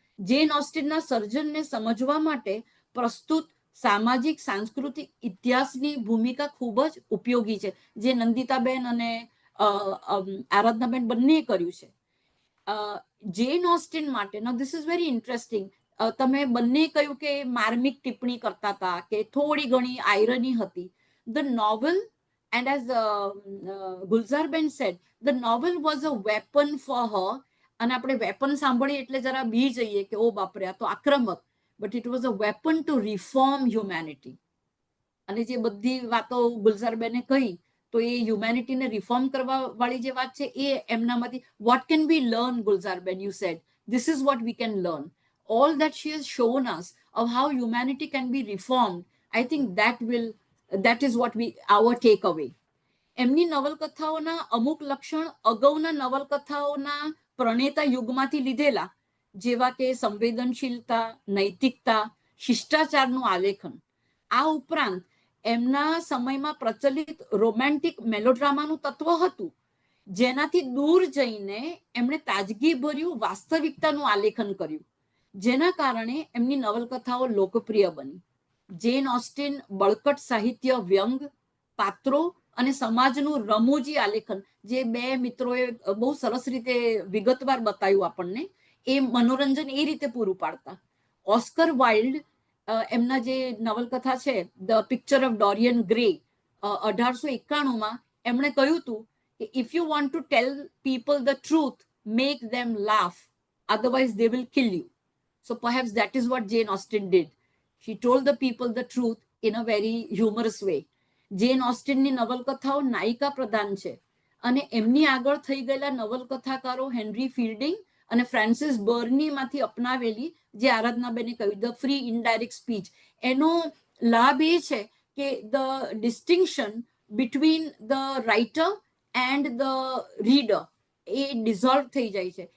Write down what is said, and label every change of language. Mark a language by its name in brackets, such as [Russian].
[Gujarati] જેન ઓસ્ટિનના સર્જનને સમજવા માટે પ્રસ્તુત સામાજિક સાંસ્કૃતિક ઇતિહાસની ભૂમિકા ખૂબ જ ઉપયોગી છે, જે નંદિતાબેન અને આરાધનાબેન બંને કર્યું છે. જેન ઓસ્ટિન માટે, [English] now this is very interesting, [Gujarati] તમે બંને કહ્યું કે માર્મિક ટિપ્પણી કરતા હતા કે થોડી ઘણી આયરની હતી. [English] The novel, and as Gulzarben said, the novel was a weapon for her. [Gujarati] અને આપણે વેપન સાંભળીએ એટલે જરા બી જઈએ કે ઓ બાપરે આ તો આક્રમક, [English] but it was a weapon to reform humanity. [Gujarati] અને જે બધી વાતો ગુલઝારબેને કહી તો એ હ્યુમેનિટીને રિફોર્મ કરવા વાળી જે વાત છે એ એમનામાંથી [English] what can we learn, [Gujarati] Gulzarben? [English] You said this is what we can learn. All that she has shown us of how humanity can be reformed, I think that is what our takeaway. [Gujarati] એમની નવલકથાઓના અમુક લક્ષણ અગાઉના નવલકથાઓના પ્રણેતા યુગમાંથી લીધેલા, જેવા કે સંવેદનશીલતા, નૈતિકતા, શિષ્ટાચારનું આલેખન. આ ઉપરાંત એમના સમયમાં પ્રચલિત રોમેન્ટિક મેલોડ્રામાનું તત્વ હતું, જેનાથી દૂર જઈને એમણે તાજગીભર્યું વાસ્તવિકતાનું આલેખન કર્યું, જેના કારણે એમની નવલકથાઓ લોકપ્રિય બની. જેન ઓસ્ટિન બળકટ સાહિત્ય, વ્યંગ, પાત્રો અને સમાજનું રમૂજી આલેખન, જે બે મિત્રોએ બહુ સરસ રીતે વિગતવાર બતાવ્યું આપણને, એ મનોરંજન એ રીતે પૂરું પાડતા. ઓસ્કર વાઇલ્ડ એમના જે નવલકથા છે the picture of Dorian grey 1891માં એમણે કહ્યું હતું કે [English] If you want to tell people the truth, make them laugh, otherwise they will kill you. So perhaps that is what Jane Austen did. She told the people the truth in a very humorous way. [Gujarati] જેન ઓસ્ટિનની નવલકથાઓ નાયિકા પ્રધાન છે અને એમની આગળ થઈ ગયેલા નવલકથાકારો henry fielding અને Francis બર્નીમાંથી અપનાવેલી, જે આરાધનાબેને કહ્યું ધ ફ્રી ઇનડાયરેક્ટ સ્પીચ, એનો લાભ એ છે કે [English] the distinction between the writer and the reader [Gujarati] A dissolve થઈ જાય છે.